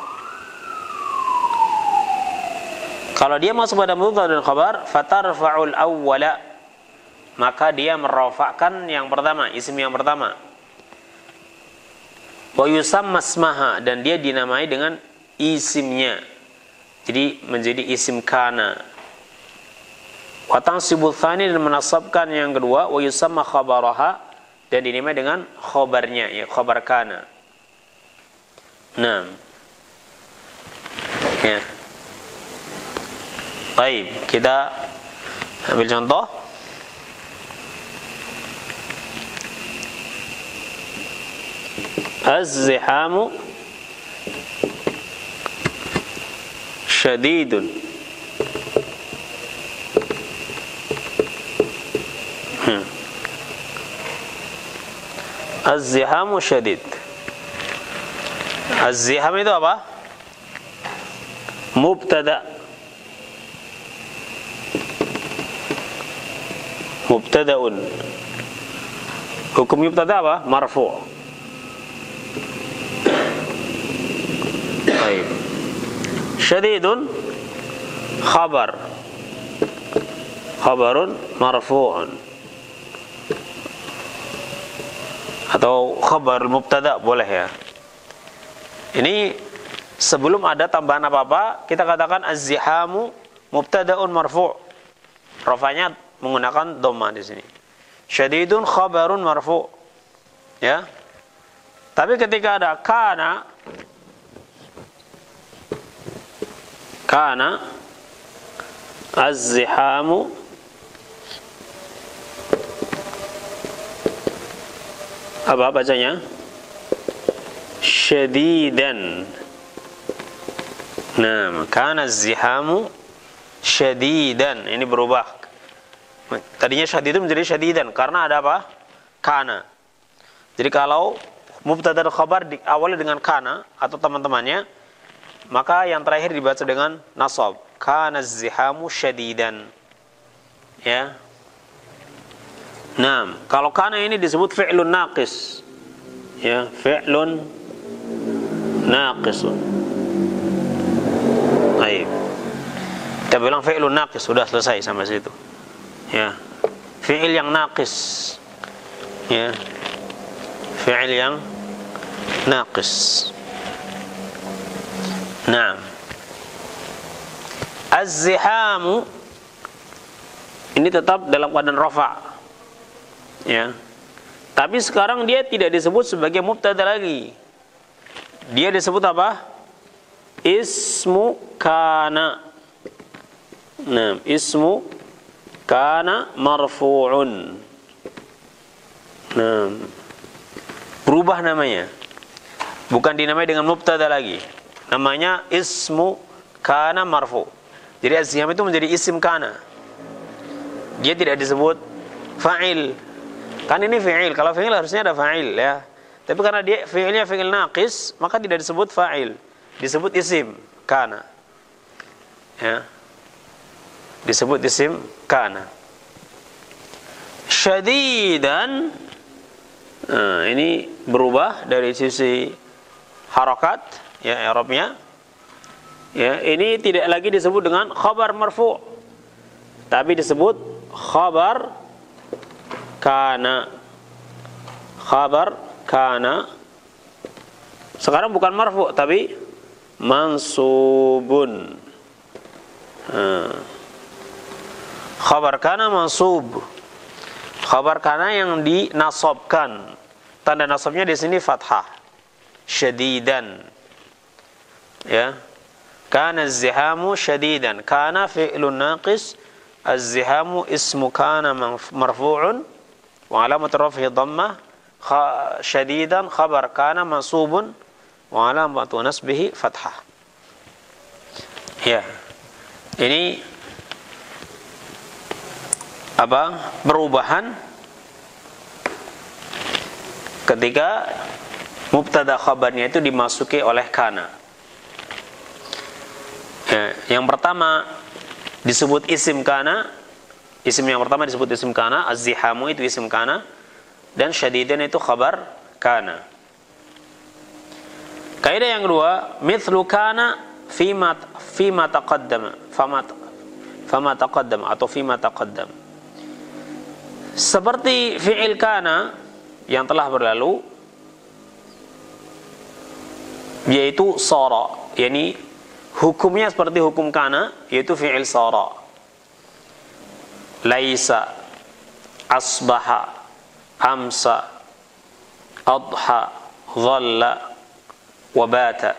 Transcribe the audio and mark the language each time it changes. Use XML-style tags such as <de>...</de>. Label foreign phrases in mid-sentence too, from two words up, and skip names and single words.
<id>Kalau dia masuk pada mubtada dan khabar,</id> <ar>فترفع الأول,</ar> <id>maka dia merofakkan yang pertama, isim yang pertama.</id> <ar>ويسمى اسمها,</ar> <id>dan dia dinamai dengan isimnya. Jadi menjadi isim kana.</id> <ar>وتنصب الثاني,</ar> <id>dan menasabkan yang kedua,</id> <ar>ويسمى خبرها,</ar> <id>dan dinamai dengan khabarnya, ya</id> <ar>خبر كان.</ar> <id>Nah. Ya. Baik, kita ambil contoh.</id> <ar>الزحام شديد. الزحام شديد.</ar> <id>Az-ziham itu apa? Mubtada.</id> <ar>Mubtada'un.</ar> <id>Hukum mubtada apa? Marfu'. Baik.</id> <ar>شديد خبر. خبر مرفوع.</ar> <id>Atau khabar mubtada boleh ya. Ini sebelum ada tambahan apa-apa, kita katakan</id> <ar>الزحام مبتدأ مرفوع'.</ar> <id>Rafanya menggunakan dhamma di sini.</id> <ar>شديد خبر مرفوع'.</ar> <id>Ya. Tapi ketika ada kana,</id> <ar>كان الزحام</ar> <id>apa bacanya?</id> <ar>Syadidan.</ar> <id>Nah,</id> <ar>كان الزحام شديدا.</ar> <id>Ini berubah. Tadinya syadidun menjadi syadidan karena ada apa? Kana. Jadi kalau mubtada dan khabar diawali dengan kana atau teman-temannya, maka yang terakhir dibaca dengan nasab.</id> <ar>كان الزحام شديدا.</ar> <id>Ya. Nah, kalau kana ini disebut</id> <ar>فعل ناقص. Ya, فعل ناقص.</ar> <id>Baik. Kita bilang</id> <ar>فعل ناقص,</ar> <id>sudah selesai sampai situ. Ya. Fi'il yang naqis. Ya. Fi'il yang naqis. Nah. Az-zihamu ini tetap dalam keadaan rafa'. Ya. Tapi sekarang dia tidak disebut sebagai mubtada lagi. Dia disebut apa?</id> <ar>اسم كان. Nah, اسم كان مرفوع.</ar> <id>Nah, berubah namanya. Bukan dinamai dengan mubtada lagi. Namanya</id> <ar>اسم كان مرفوع'.</ar> <id>Jadi az-ziham itu menjadi isim kana. Dia tidak disebut fa'il. Kan ini fi'il. Kalau fi'il harusnya ada fa'il ya. Tapi karena dia fi'ilnya fi'il naqis, maka tidak disebut fa'il. Disebut isim kana. Ya. Disebut isim kana. Syadidan. Nah, ini berubah dari sisi harakat ya, i'rabnya. Ya, ini tidak lagi disebut dengan</id> <ar>خبر مرفوع',</ar> <id>tapi disebut</id> <ar>خبر كان. خبر كان.</ar> <id>Sekarang bukan marfu' tapi mansubun.</id> <ar>خبر كان منصوب. خبر كان</ar> <id>yang dinasabkan. Tanda nasabnya di sini fathah.</id> <ar>Syadidan. Ya. كان الزحام شديدا. كان فعل ناقص. الزحام اسم كان مرفوع. وعلامة رفعه ضمة. شديدا خبر كان منصوب. وعلامة نصبه فتحة. Ya.</ar> <id>Ini apa? Perubahan ketika mubtada khabarnya itu dimasuki oleh kana. Ya, yang pertama disebut isim kana. Isim yang pertama disebut isim kana. Az-zihamu itu isim kana. Dan syadidan itu khabar kana. Kaidah yang kedua,</id> <ar>مثل كان فيما تقدم. فما تقدم atau فيما تقدم.</ar> <id>Seperti fi'il kana yang telah berlalu, yaitu sara, yakni hukumnya seperti hukum kana, yaitu fi'il sara.</id> <ar>ليس أصبح أمسى أضحى ظل وبات.</ar>